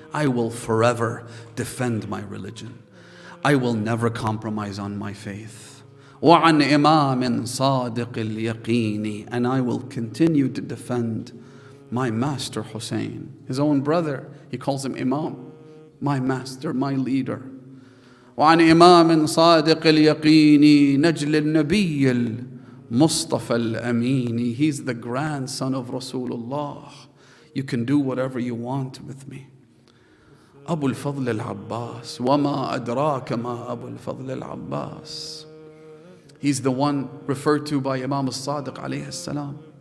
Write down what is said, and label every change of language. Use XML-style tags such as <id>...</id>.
<en>I will forever defend my religion. I will never compromise on my faith.</en> <ar>وعن إمام صادق اليقين.</ar> <en>And I will continue to defend my master Husain, his own brother. He calls him Imam, my master, my leader.</en> <ar>وعن إمام صادق اليقين نجل النبي Mustafa al-Amini.</ar> <en>He's the grandson of Rasulullah. You can do whatever you want with me.</en> <ar>Abu al-Fadl al-Abbas. وَمَا أَدْرَاكَ مَا أَبُو الْفَضْلِ الْعَبَّاسِ.</ar> <en>He's the one referred to by Imam al-Sadiq alayhi salam.</en>